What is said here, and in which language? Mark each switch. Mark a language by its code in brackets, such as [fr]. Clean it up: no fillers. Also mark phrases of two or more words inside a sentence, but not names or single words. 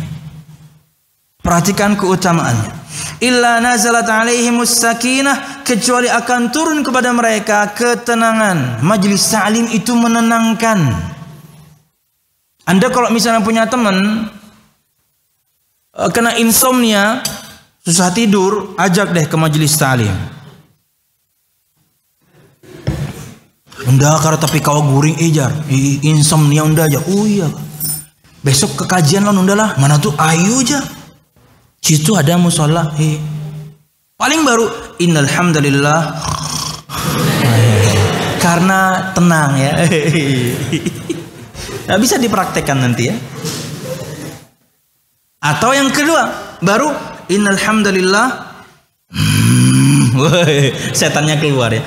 [id] Perhatikan keutamaannya. [ar] إلا نزلت عليهم السكينة, [id] kecuali akan turun kepada mereka ketenangan. Majelis ta'lim itu menenangkan. Anda kalau misalnya punya teman kena insomnia, susah tidur, ajak deh ke majelis ta'lim. [bjn] Unda karo tapi kau guring ejar, insomnia unda aja. [id] Oh iya. [bjn] Besok ke kajian lah unda lah. [id] Mana tuh ayo aja. Situ ada musola. Paling baru [ar] إن الحمد لله. [id] Karena tenang ya. Nah, bisa dipraktekkan nanti ya. Atau yang kedua, baru [ar] إن الحمد لله. [id] Setannya keluar ya.